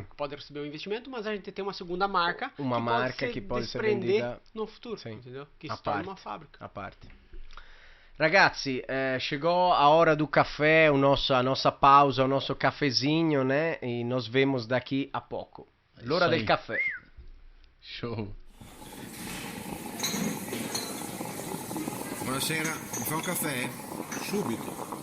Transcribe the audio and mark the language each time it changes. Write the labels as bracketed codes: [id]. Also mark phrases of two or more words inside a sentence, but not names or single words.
[pt] que pode receber um investimento, mas a gente tem uma segunda marca Uma marca que pode ser vendida no futuro, Sim. entendeu? Que A se torna parte. uma fábrica. A parte. Ragazzi, chegou a hora do café, a nossa pausa, o nosso cafezinho, né? E nos vemos daqui a pouco. [it] L'ora [pt] Isso [it] del [pt] aí. [it] caffè. [pt] Show. [it] Buonasera, mi fa un caffè? Subito.